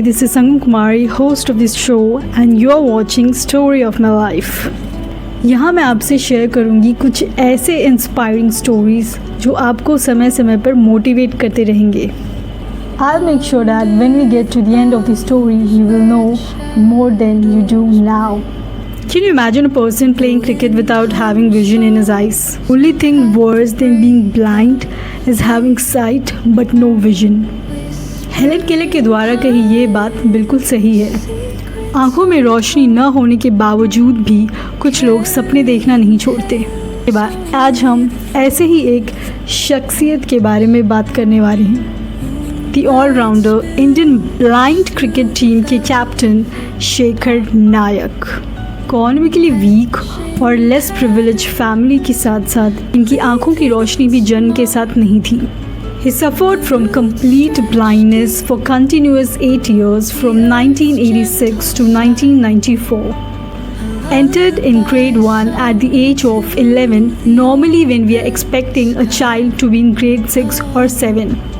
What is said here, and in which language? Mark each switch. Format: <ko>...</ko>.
<en>This is Sangam Kumari, host of this show, and you're watching Story of My Life.</en> <hi>यहाँ मैं आपसे share करूँगी कुछ ऐसे इंस्पायरिंग स्टोरीज जो आपको समय समय पर मोटिवेट करते रहेंगे.</hi> <en>I'll make sure that when we get to the end of the story, you will know more than you do now. Can you imagine a person playing cricket without having vision in his eyes? Only thing worse than being blind is having sight but no vision.</en> <hi>Helen Keller के द्वारा कही ये बात बिल्कुल सही है. आंखों में रोशनी न होने के बावजूद भी कुछ लोग सपने देखना नहीं छोड़ते. आज हम ऐसे ही एक शख्सियत के बारे में बात करने वाले हैं. The allrounder Indian blind cricket team के कैप्टन शेखर नायक. इकोनॉमिकली वीक और लेस प्रिविलेज फैमिली के साथ साथ इनकी आंखों की रोशनी भी जन्म के साथ नहीं थी.</hi> <en>He suffered from complete blindness for continuous 8 years from 1986 to 1994. Entered in grade 1 at the age of 11, normally when we are expecting a child to be in grade 6 or 7.</en>